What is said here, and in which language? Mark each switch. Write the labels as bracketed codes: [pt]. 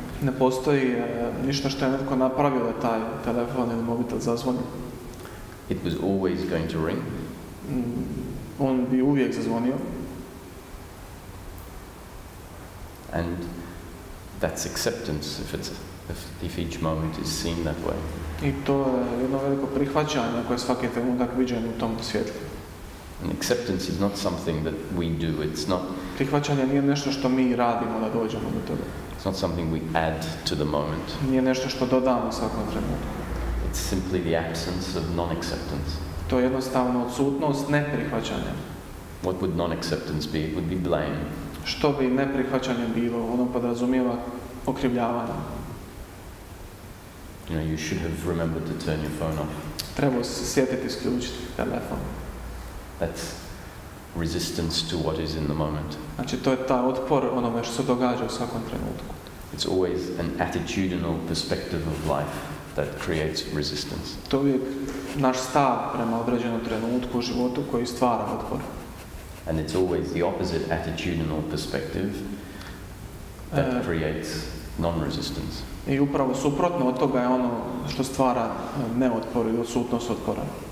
[hr] ne postoji ništa što je netko napravio da taj telefon ili mobitel zazvoni. [en] It was always going to ring. [hr] On bi uvijek zazvonio. [en] And that's acceptance if each moment is seen that way. [hr] I to je jedno veliko prihvaćanje koje svaki trenutak viđen u tom svjetlu. [en] And acceptance is not something that we do. It's not. [hr] Prihvaćanje nije nešto što mi radimo da dođemo do toga. [en] It's not something we add to the moment. [hr] Nije nešto što dodamo svakom trenutku. [en] It's simply the absence of non-acceptance. [hr] To je jednostavno odsutnost neprihvaćanja. [en] What would non-acceptance be? It would be blame. [hr] Što bi neprihvaćanje bilo? Ono podrazumijeva okrivljavanje. [en] You know, you should have remembered to turn your phone off. [hr] Trebao se sjetiti isključiti telefon. [en] That's resistance to what is in the moment. [hr] Znači, to je taj otpor onome što se događa u svakom trenutku. [en] It's always an attitudinal perspective of life that creates resistance. [hr] To je uvijek naš stav prema određenom trenutku u životu koji stvara otpor. [en] And it's always the opposite attitudinal perspective that creates non-resistance. [hr] I upravo suprotno od toga je ono što stvara neotpor i odsutnost otpora.